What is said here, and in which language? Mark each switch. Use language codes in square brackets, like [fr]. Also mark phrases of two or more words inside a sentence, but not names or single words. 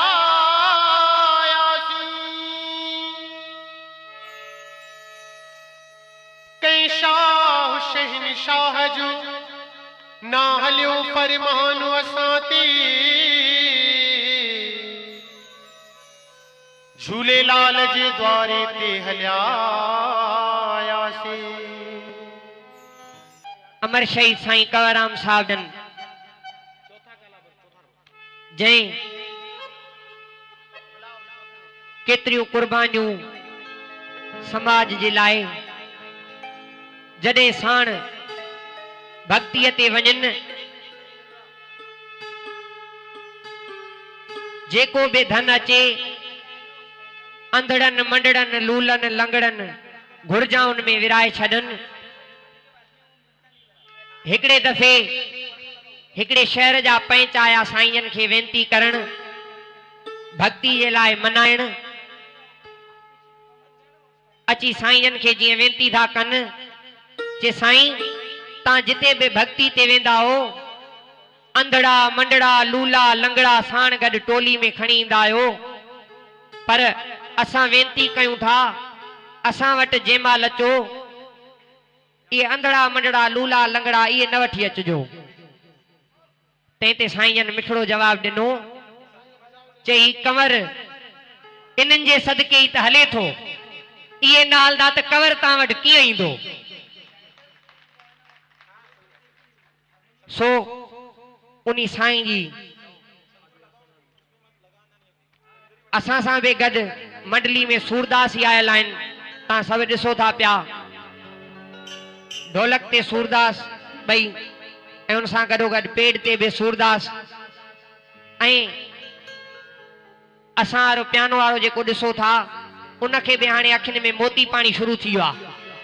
[sd] कई शाह शहनशाह जो ना हलियो फरमान असां ते झूलेलाल जे द्वारे ते हल्या अमर शहीद साईं कंवरराम साहब जन जय केतरियूं कुर्बानियूं समाज जे लाइ जडे साण भक्ति ते वञन, जेको भी धन अचे अंधड़न मंडड़न लूलन लंगड़न घुरजाउन में विराए छडन। हिकड़े दफे हिकड़े शहर जा पंच आया साईं के वेनती करण, भक्ति जे लाए मनाइण। अची साईं के जी वेनती था कन जे साईं ता जिते भी भक्ति ते वेंदा हो अंधड़ा मंडड़ा लूला लंगड़ा साण गड टोली में खणी इंदा आयो, पर असां वेनती कयूं था असां वट जेमाल अचो ये अंधड़ा मंडड़ा लूला लंगड़ा ये न वठी अचजो। ते साईं मिठड़ो जवाब दिनो, चई कंवर इनन जे सदके ही त हले थो, ये नाल दा त कंवर ता वट कीअं ईंदो। सो उन्हीं साईं जी असां सां बि गॾु मंडली में सूरदास ई आयल आहिनि। तव्हां सभु ॾिसो था पिया ढोलक ते सूरदास ॿई ऐं उन सां गॾो गॾु पेड़ ते बि सूरदास ऐं असां वारो पियानो वारो जेको ॾिसो था उनखे बि हाणे अखियुनि में मोती पाणी शुरू थी वियो आहे।